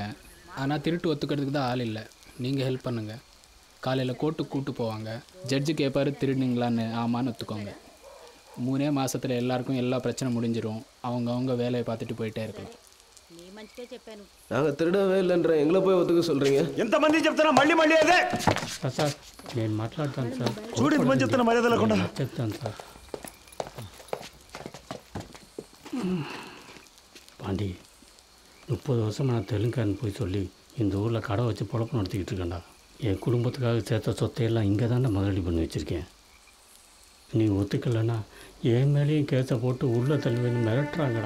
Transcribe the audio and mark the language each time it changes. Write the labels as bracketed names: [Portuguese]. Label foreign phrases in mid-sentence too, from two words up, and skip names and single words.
[Tamil] ஆனால் திருட்டு ஒத்துக்கிறதுக்கு தான் ஆள் இல்லை. நீங்கள் ஹெல்ப் பண்ணுங்கள். காலையில் கோர்ட்டுக்கு கூப்பிட்டு போவாங்க. ஜட்ஜு கேட்பாரு திருடுனீங்களான்னு. ஆமான்னு ஒத்துக்கோங்க. 3 மாதத்தில் எல்லாருக்கும் எல்லா பிரச்சனை முடிஞ்சிடும். அவங்க வேலையை பார்த்துட்டு போயிட்டே இருக்கலாம். நாங்கள் திருடவே இல்லைன்ற எங்களை போய் ஒத்துக்க சொல்கிறீங்க? [Telugu] ఎంతమంది చెప్తున్నా మళ్ళీ మళ్ళీ అదే సార్ నేను మాట్లాడతాను సార్. చూడు ఇంతమంది చెప్తున్నా మర్యాద లేకుండా. చెప్తాను సార్. [Tamil] பாண்டி, 30 வருஷம் நான் தெலுங்கான்னு போய் சொல்லி இந்த ஊரில் கடை வச்சு பொழப்பு நடத்திக்கிட்டு இருக்கேன்டா. என் குடும்பத்துக்காக சேர்த்த சொத்தையெல்லாம் இங்கே தானே முதலீடு பண்ணி வச்சுருக்கேன். நீ ஒத்துக்கலைன்னா என் மேலேயும் கேஸை போட்டு உள்ளே தள்ளுவேன்னு மிரட்டுறாங்கடா.